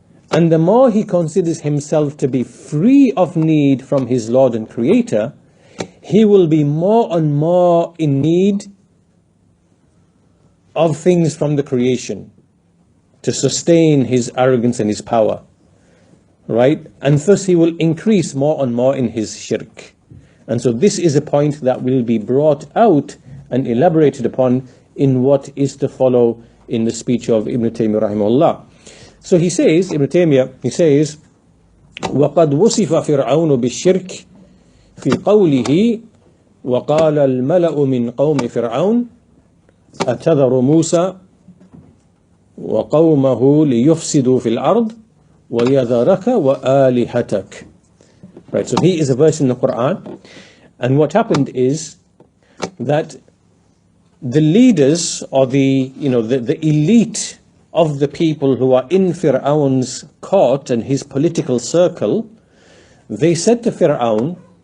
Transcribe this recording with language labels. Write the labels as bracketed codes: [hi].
[en] And the more he considers himself to be free of need from his Lord and Creator, he will be more and more in need of things from the creation to sustain his arrogance and his power. Right? And thus he will increase more and more in his shirk. And so this is a point that will be brought out and elaborated upon in what is to follow in the speech of Ibn Taymiyyah rahimahullah. So he says, Ibn Taymiyyah, he says, [ar] وَقَدْ وُصِفَ فِرْعَوْنُ بِالشِّرْكِ فِي قَوْلِهِ وَقَالَ الْمَلَأُ مِنْ قَوْمِ فِرْعَوْنَ أَتَذَرُ مُوسَى وَقَوْمَهُ لِيُفْسِدُوا فِي الْأَرْضِ وَيَذَرَكَ وَآلِهَتَكَ. [en] Right, so here is a verse in the Quran, and what happened is that the leaders or the elite of the people who are in Firawn's court and his political circle, they said to Firawn,